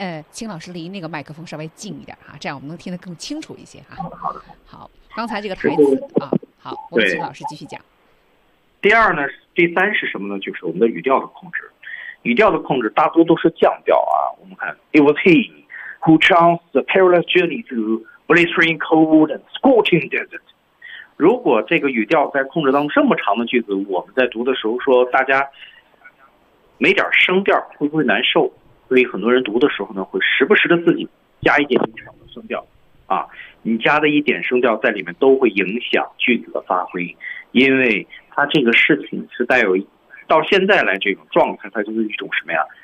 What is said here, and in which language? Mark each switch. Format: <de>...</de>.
<zh>青老师离那个麦克风稍微近一点哈，这样我们能听得更清楚一些哈。好的，好，刚才这个台词啊，好，我们青老师继续讲。第二呢，第三是什么呢？就是我们的语调的控制。语调的控制大多都是降调啊。我们看</zh> <en>，It was he who chanced the perilous journey through blistering cold and scorching desert。</en> <zh>如果这个语调在控制当中这么长的句子，我们在读的时候说大家没点声调，会不会难受？所以很多人读的时候呢，会时不时的自己加一点长的声调，啊，你加的一点声调在里面都会影响句子的发挥，因为它这个事情是带有，到现在来这种状态，它就是一种什么呀？</zh>